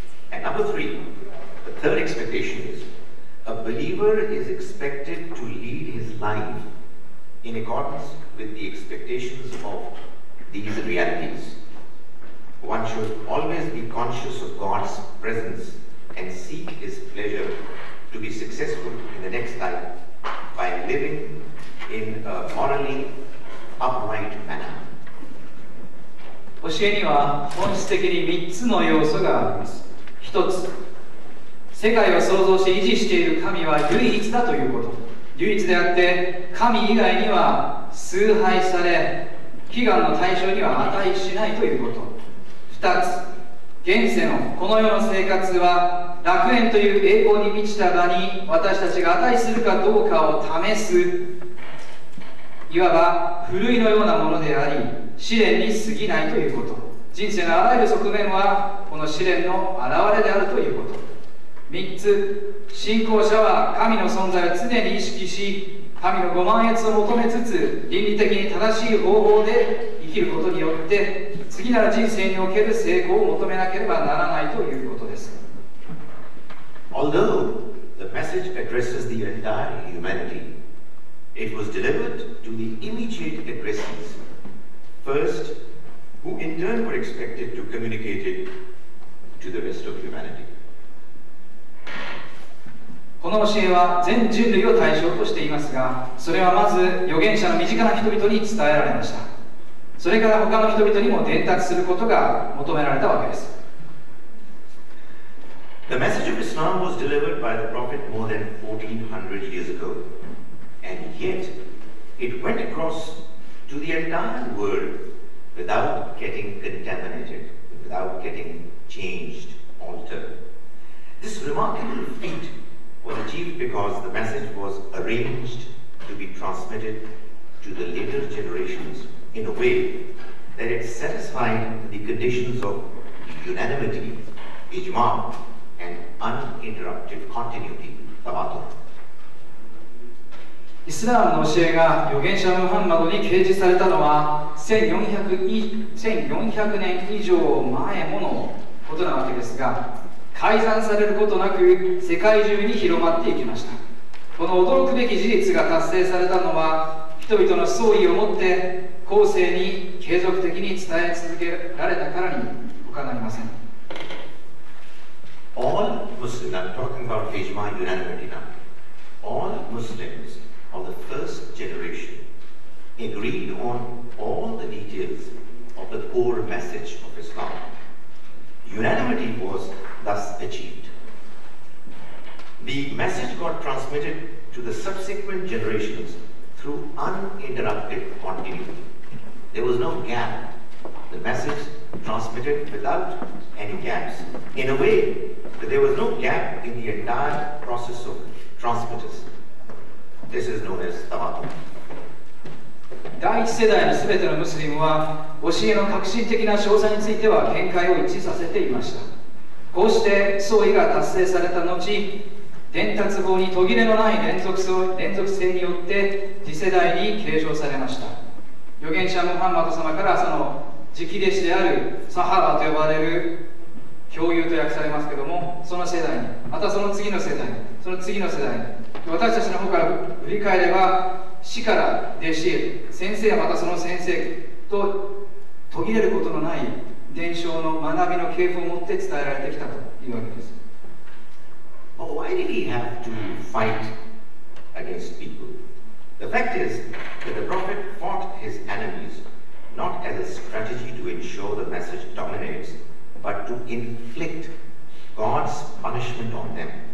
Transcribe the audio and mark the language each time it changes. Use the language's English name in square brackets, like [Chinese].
[English] And number three, the third expectation is, a believer is expected to lead his life in accordance with the expectations of these realities. One should always be conscious of God's presence and seek His pleasure to be successful in the next life by living in a morally upright manner. [Japanese] 教えには本質的に3つの要素があります。 1つ、世界を創造し維持している神は唯一だということ。唯一であって神以外には崇拝され、祈願の対象には値しないということ。 2つ、現世のこの世の生活は楽園という栄光に満ちた場に私たちが値するかどうかを試す、いわばふるいのようなものであり、試練に過ぎないということ。人生のあらゆる側面はこの試練の表れであるということ。 3つ、信仰者は神の存在を常に意識し、神のご満悦を求めつつ、倫理的に正しい方法で生きることによって次なる人生における成功を求めなければならないということです。 [English] Although the message addresses the entire humanity, it was delivered to the immediate addressees first, who in turn were expected to communicate it to the rest of humanity. [Japanese] この教えは全人類を対象としていますが、それはまず預言者の身近な人々に伝えられました。それから他の人々にも伝達することが求められたわけです。 [English] The message of Islam was delivered by the Prophet more than 1400 years ago, and yet it went across to the entire world without getting contaminated, without getting changed, altered. This remarkable feat was achieved because the message was arranged to be transmitted to the later generations in a way that it satisfied the conditions of unanimity, ijma, and uninterrupted continuity, tawatur. [Japanese] イスラームの教えが預言者ムハンマドに掲示されたのは1400年以上前ものことなわけですが、改ざんされることなく世界中に広まっていきました。この驚くべき事実が達成されたのは、人々の創意をもって後世に継続的に伝え続けられたからに他なりません。 [English] All Muslims, I'm talking about ijma unanimity now. All Muslims of the first generation agreed on all the details of the core message of Islam. Unanimity was thus achieved. The message got transmitted to the subsequent generations through uninterrupted continuity. There was no gap. The message transmitted without any gaps. In a way, there was no gap in the entire process of transmitters. This is known as tawatur. [Japanese] 第一世代のすべてのムスリムは教えの革新的な詳細については見解を一致させていました。こうして創意が達成された後、伝達法に途切れのない連続性によって次世代に継承されました。預言者ムハンマド様からその直弟子であるサハバと呼ばれる共有と訳されますけども、その世代に、またその次の世代に、その次の世代に、私たちの方から振り返れば、師から弟子へ、先生はまたその先生と途切れることのない伝承の学びの系譜を持って伝えられてきたというわけです。 [English] But why did he have to fight against people? The fact is that the Prophet fought his enemies not as a strategy to ensure the message dominates, but to inflict God's punishment on them.